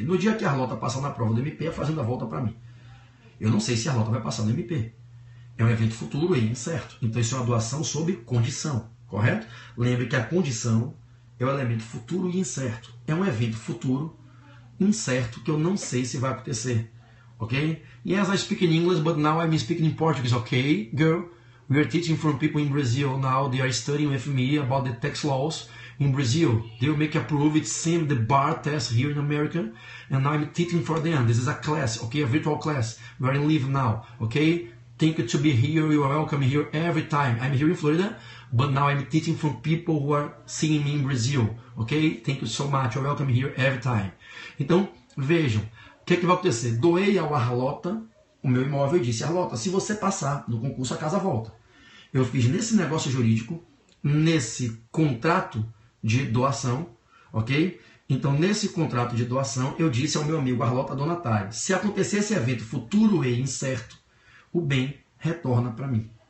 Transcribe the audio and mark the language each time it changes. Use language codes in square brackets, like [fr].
[pt] No dia que a Arlota passar na prova do MP, a fazenda volta para mim. Eu não sei se a Arlota vai passar no MP. É um evento futuro e incerto. Então isso é uma doação sob condição, correto? Lembre que a condição é o elemento futuro e incerto. É um evento futuro incerto que eu não sei se vai acontecer. Ok? [en] Yes, I speak in English, but now I'm speaking in Portuguese. Okay, girl? We are teaching from people in Brazil now. They are studying with me about the tax laws in Brazil. They will make approve it, same the bar test here in America. And now I'm teaching for them. This is a class, okay? A virtual class. We are in live now, okay? Thank you to be here. You are welcome here every time. I'm here in Florida, but now I'm teaching from people who are seeing me in Brazil, okay? Thank you so much. You're welcome here every time. [pt] Então, vejam. O que é que vai acontecer? Doei ao Arlota o meu imóvel e disse, Arlota, se você passar no concurso, a casa volta. Eu fiz nesse negócio jurídico, nesse contrato de doação, ok? Então, nesse contrato de doação, eu disse ao meu amigo Arlota donatário, se acontecer esse evento futuro e incerto, o bem retorna para mim.